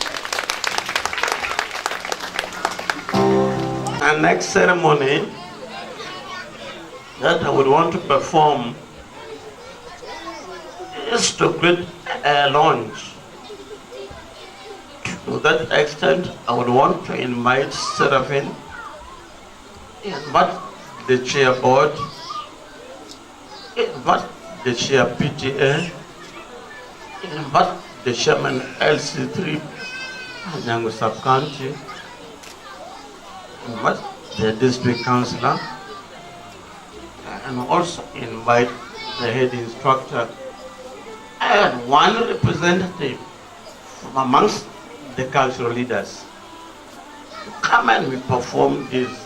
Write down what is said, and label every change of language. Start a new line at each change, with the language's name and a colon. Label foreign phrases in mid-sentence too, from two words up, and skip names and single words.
English: The next ceremony that I would want to perform is to create a launch. To that extent, I would want to invite Seraphine, invite the chair board, invite the chair PTA, invite the chairman LC3, Panyango sub-county, invite the district councillor, and also invite the head instructor and one representative from amongst the cultural leaders to come and we perform this.